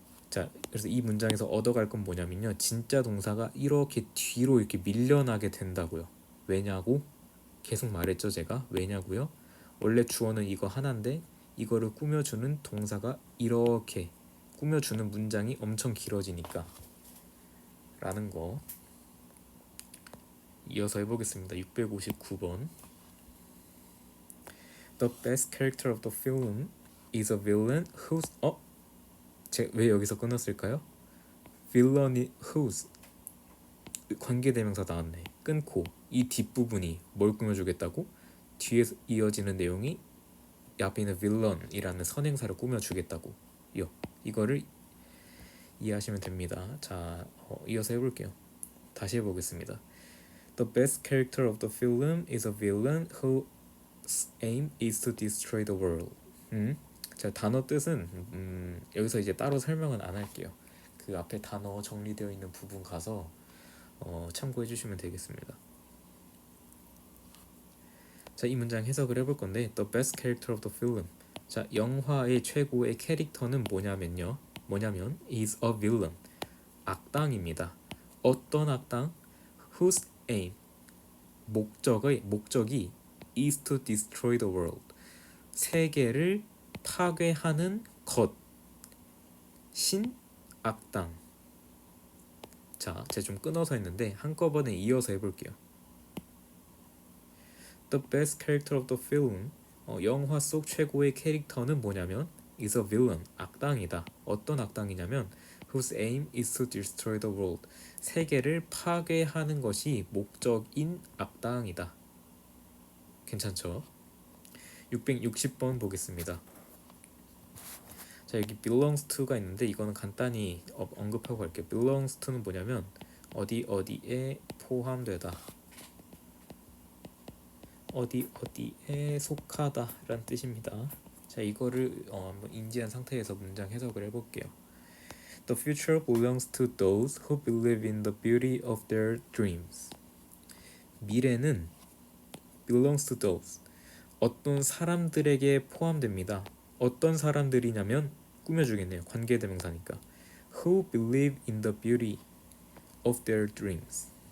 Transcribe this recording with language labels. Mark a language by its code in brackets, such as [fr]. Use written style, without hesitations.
[ko] 자, 그래서 이 문장에서 얻어갈 건 뭐냐면요. 진짜 동사가 이렇게 뒤로 이렇게 밀려나게 된다고요. 왜냐고? 계속 말했죠, 제가. 왜냐고요? 원래 주어는 이거 하나인데 이거를 꾸며주는 동사가 이렇게 꾸며주는 문장이 엄청 길어지니까 라는 거 이어서 해보겠습니다. 659번 [en] The best character of the film is a villain whose [ko] 왜 여기서 끊었을까요? villain whose 관계대명사 나왔네. 끊고 이 뒷부분이 뭘 꾸며주겠다고? 뒤에서 이어지는 내용이 앞에 있는 villain이라는 선행사를 꾸며주겠다고 이거를 이해하시면 됩니다. 자, 이어서 해볼게요. 다시 해보겠습니다. [en] The best character of the film is a villain whose aim is to destroy the world. [ko] 자, 단어 뜻은 여기서 이제 따로 설명은 안 할게요. 그 앞에 단어 정리되어 있는 부분 가서 참고해 주시면 되겠습니다. 자, 이 문장 해석을 해볼 건데 [en] The best character of the film [ko] 자, 영화의 최고의 캐릭터는 뭐냐면 [en] is a villain [ko] 악당입니다. 어떤 악당? [en] whose aim [ko] 목적이 [en] is to destroy the world [ko] 세계를 파괴하는 것신 악당. 자, 제가 좀 끊어서 했는데 한꺼번에 이어서 해볼게요. [en] The best character of the film [ko] 영화 속 최고의 캐릭터는 뭐냐면 [en] is a villain [ko] 악당이다. 어떤 악당이냐면 [en] whose aim is to destroy the world [ko] 세계를 파괴하는 것이 목적인 악당이다. 괜찮죠? 660번 보겠습니다. 자, 여기 belongs to가 있는데 이거는 간단히 언급하고 갈게요. belongs to는 뭐냐면 어디에 포함되다 어디에 속하다 라는 뜻입니다. 자, 이거를 한번 인지한 상태에서 문장 해석을 해볼게요. [en] The future belongs to those who believe in the beauty of their dreams. [ko] 미래는 [en] belongs to those, [ko] 어떤 사람들에게 포함됩니다. 어떤 사람들이냐면 꾸며주겠네요. 관계대명사니까. [en] Who believe in the beauty of their dreams.